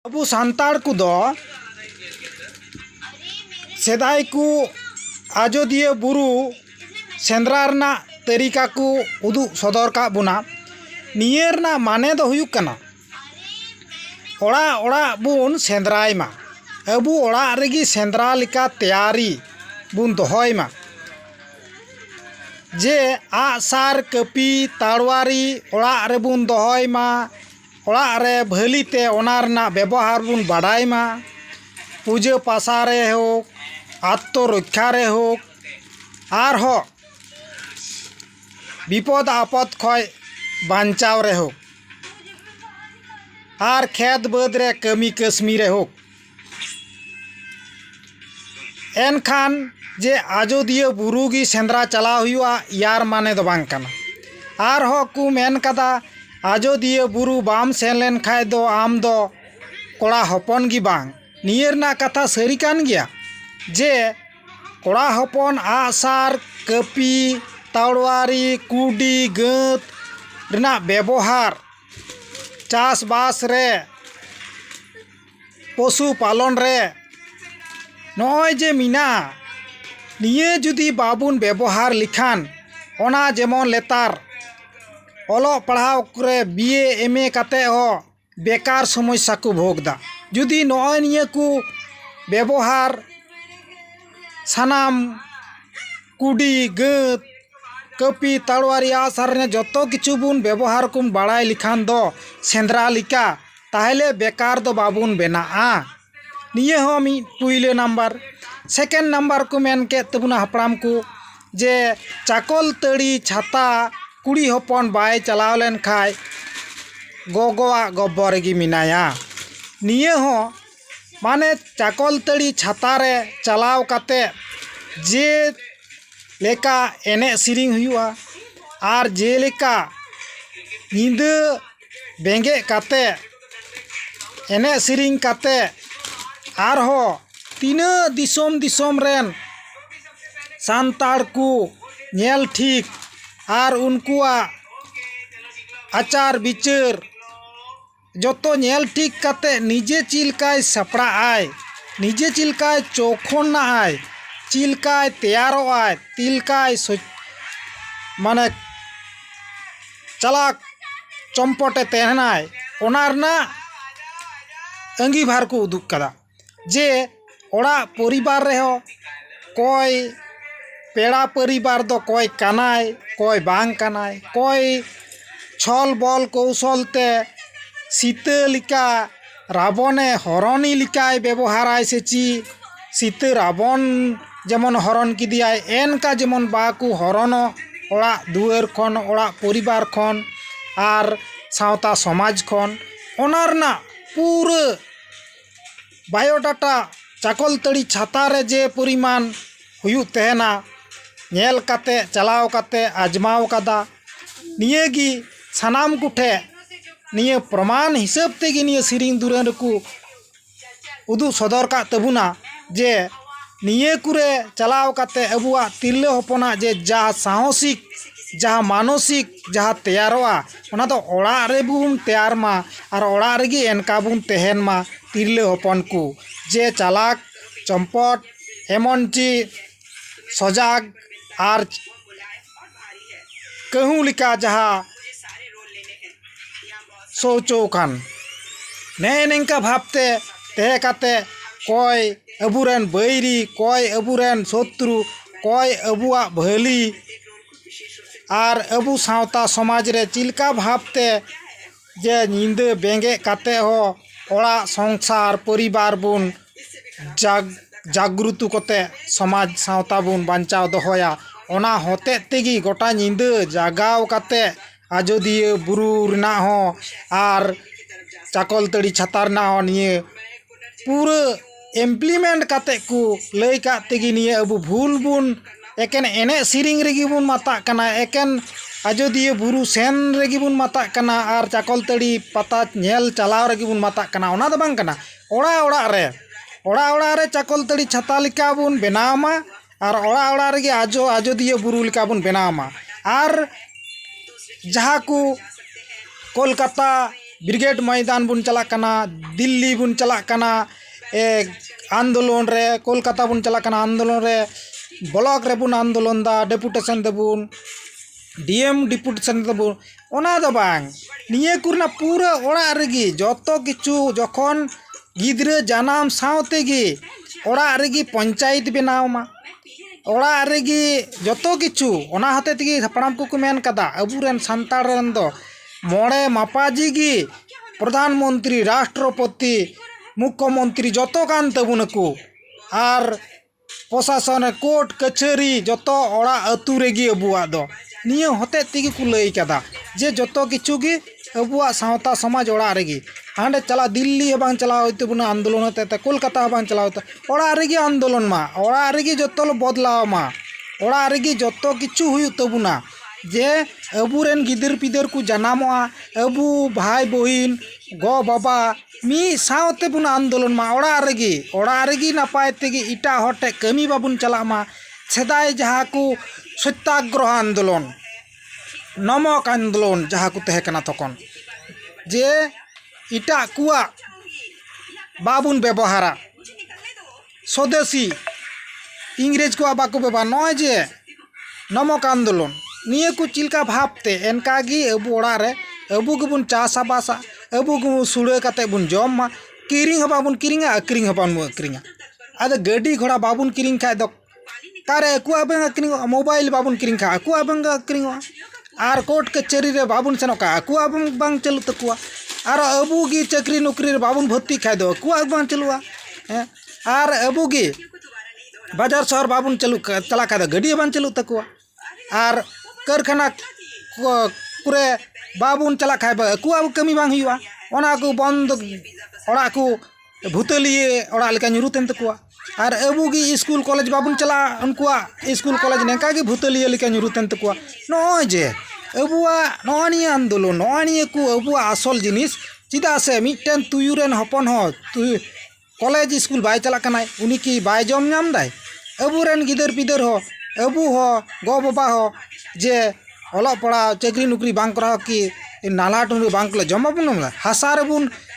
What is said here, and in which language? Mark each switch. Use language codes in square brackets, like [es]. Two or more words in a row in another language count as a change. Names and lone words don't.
[sat] अबू सांताड़ को दो सेदाय को आजोदिया बुरु सेंद्रा रना तरीका को उदु सदर का बुना नियर ना माने दो हुयुक कना ओड़ा ओड़ा बुन सेंद्राय मा अबू ओड़ा रेगी सेंद्रा लिका तैयारी बुन दोहय मा जे आसार कपी ताड़वारी ओड़ा रे बुन दोहय मा ओड़ा रे भलीते ओना रना व्यवहार बुन बाडाय मा पूजा पासा रे होक आत्मरक्षा रे होक आर हो विपद आपद खय बांचाव रे होक आर खेत बद रे कमी कसमी रे होक एनखान जे आजोदिया बुरु गी सेंद्रा चलाव हुआ यार माने दो बांग कना आर हो कु मेन कदा आजोदिया बुरु बाम सेन लेन खाय दो आम दो कोड़ा हपन गी बांग नियर ना कथा सरी कान गया जे कोड़ा हपन आसार कपी ताड़वारी कुडी गत रना व्यवहार चास बास रे पशु पालन रे नय जे मिना निये जुदी बाबुन व्यवहार लिखान ओना जेमन लेतार ओलो पढ़ाव करे बीए एमए काते हो बेकार समस्या को भोगदा जुदी नय निये को व्यवहार सानाम कुडी गत कपी ताड़वारी आसार ने [bn] যত কিছু [sat] बुन व्यवहार कुम बाड़ाय लिखान दो सेंद्रा लिका ताहले बेकार दो बाबुन बेनाआ निये हो मी पुइले नंबर [en] second number [sat] को मेन के तबुना हपड़ाम को जे चाकल तड़ी छाता कुड़ी हपन बाय चलाव लेन खाय गोगोआ गब्बर गी मिनाया निये हो माने चाकल तड़ी छाता रे चलाव काते जे लेका एने सिरिंग हुआ आर जे लेका नींद बेंगे काते एने सिरिंग काते आर हो तीना दिसोम दिसोम रेन सांताड़ को नेल ठीक आर उनकुआ आचार विचार जतो नेल ठीक काते निजे चिलकाय सपड़ा आय निजे चिलकाय चौखन ना आय चिलकाय तैयारो आय तिलकाय माने चलाक चंपटे तेहनाय ओना रना अंगीभार को उदुक कदा जे ओड़ा परिवार रे हो कोई पेड़ा परिवार दो कोई कानाय कोई बांग कानाय कोई छल बल कौशलते सीता लिका रावणे हरणी लिकाय व्यवहाराय से ची सीता रावण जेमन हरण किदियाय एनका जेमन बाकू हरण ओड़ा दुआर खन ओड़ा परिवार खन आर सावता समाज खन ओना रना पूरा बायोडाटा चाकल तड़ी छाता रे जे परिमाण हुयु तेहना नेल काते चलाव काते आजमाव कदा निये गी सानाम कुठे निये प्रमाण हिसाब तेगी निये सिरिंग दुरान को उदु सदर का तबुना जे निये कुरे चलाव काते अबुआ तिरले हपना जे जहा साहसिक जहा मानसिक जहा तैयारोआ ओना तो ओड़ा रे बुन तैयार मा आर ओड़ा रेगी एनका बुन तेहन मा तिरले हपन को जे चालाक चंपट एमन ची सजाग आर कहूँ लिका जहा सोचो खान ने नेंका भाबते तेहे काते कोई अबुरेन बैरी कोई अबुरेन शत्रु कोई अबुआ भली आर अबु सावता समाज रे चिलका भाबते जे नींदे बेंगे काते हो ओड़ा संसार परिवार बुन जागृत कोते समाज सावता बुन बांचाव दोहया ओना होते तेगी गोटा नींदे जागाव काते आजोदिया बुरु रना हो आर चाकल तड़ी छाता रना हो निये पूरा इम्प्लीमेंट काते को लय का तेगी निये अबु भूल बुन एकेन एने सिरिंग रेगी बुन माता कना एकेन आजोदिया बुरु सेन रेगी बुन माता कना आर चाकल तड़ी पता नेल चलाव रेगी बुन माता कना ओना दो बांग कना ओड़ा ओड़ा रे चाकल तड़ी छाता लिका बुन बनावमा आर ओड़ा ओड़ा रेगी आजोदिया बुरु लिका बुन बनावमा आर जहाँ को कोलकाता ब्रिगेड मैदान बुन चला कना दिल्ली बुन चला कना आंदोलन रे कोलकाता बुन चला कना आंदोलन रे ब्लॉक रे बुन आंदोलन दा डेपुटेशन देबुन डीएम डेपुटेशन देबुन ओना दो बांग निये कुरना पूरा ओड़ा रेगी [bn] যত কিছু যখন [sat] गिद्रे जानाम सावते गी ओड़ा रेगी पंचायत बनाव मा ओड़ा रेगी जतो किछु ओना हते तेगी हपड़ाम को मेन कदा अबुरेन सांताड़ रेन दो मोड़े मापाजी गी प्रधानमंत्री राष्ट्रपति मुख्यमंत्री जतो कान तबुनको आर प्रशासन कोर्ट कचहरी जतो ओड़ा अतु रेगी अबुआ दो निये हते तेगी को लई कदा जे [bn] যত কিছু [sat] गी अबुआ सावता समाज ओड़ा रेगी हांडे चला दिल्ली बांग चला होते बुना आंदोलन होते कोलकाता बांग चला होते ओड़ा रेगी आंदोलन मा ओड़ा रेगी जतो बदलाव मा ओड़ा रेगी [bn] যত কিছু [sat] हुयु तबुना जे अबुरेन गिदर पिदर को जनामोआ अबु भाई बहिन गो बाबा मी सावते बुना आंदोलन मा ओड़ा रेगी नापाय तेगी इटा हटे कमी बाबुन चला मा सेदाय जहाँ को सत्याग्रह आंदोलन नमक आंदोलन जहाँ को तहेकना तखन जे इटा कुआ बाबुन व्यवहारा स्वदेशी इंग्रेज को बाको व्यवहार नय जे नमक आंदोलन निये को चिलका भावते एनकागी अबु ओड़ा रे अबु गेबुन चासा बासा अबु गेबुन सुड़े काते बुन जमा किरिंग ह बाबुन किरिंगा अक्रिंग ह बाबुन अक्रिंगा आदो गाड़ी घोड़ा बाबुन किरिंग खाय दो कारे अकुआ बेंग अक्रिंग मोबाइल बाबुन किरिंग खा अकुआ बेंग अक्रिंग आर कोर्ट कचहरी रे बाबुन सेनोका अकुआ बांग चलु तकुआ आर अबु गी चाकरी नौकरी रे बाबुन भर्ती खाय दो अकुआ बांग चलुआ आर अबु गी बाजार शहर बाबुन चला खाय दो गाड़ी बांग चलु तकुआ आर कारखाना कुरे बाबुन चला खाय अकुआ कमी बांग हुआ ओना को बंद ओड़ा को भूतलिए ओड़ा लेका ᱧᱩᱨᱩᱛᱮᱱ तकुआ आर अबु गी [en] school college [sat] बाबुन चला उनकुआ [en] school college [sat] नेका गी भूतलिए लेका ᱧᱩᱨᱩᱛᱮᱱ तकुआ नय जे अबुआ नय आंदोलन नय को अबुआ आसल जिनिस चिदा से मिटन तुयुरेन हपन हो [en] college school [sat] बाय चला कनाय उनी की बाय जम नाम दाय अबुरेन गिदर पिदर हो अबु हो गो बाबा हो जे ओला पड़ा चाकरी नौकरी बांग करा की नाला टुंडी बांग ले जमा बुन हासा रे बुन